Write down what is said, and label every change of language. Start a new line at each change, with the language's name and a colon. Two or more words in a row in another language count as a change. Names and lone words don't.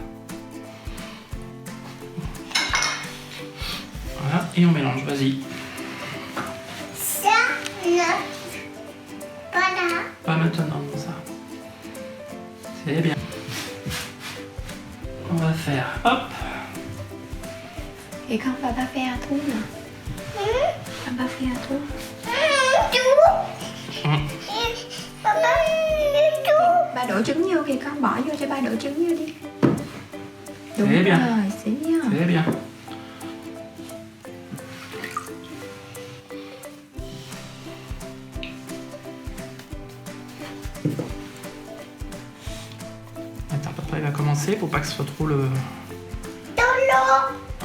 French: Voilà, et on mélange, vas-y. Ça. Non. Pas là. Pas maintenant, ça. C'est bien. On va faire, hop.
Vietnamese: Thì con
French: papa fait un trou nè. Papa fait un trou. Tout. Hum. Papa, tout.
Vietnamese: Ba đổ trứng vô kìa con, bỏ vô cho ba đổ trứng vô đi. Đúng
French: Thế bien. rồi, c'est bien. C'est bien. Attends, papa il va commencer pour pas que ce soit trop le... Dans l'eau.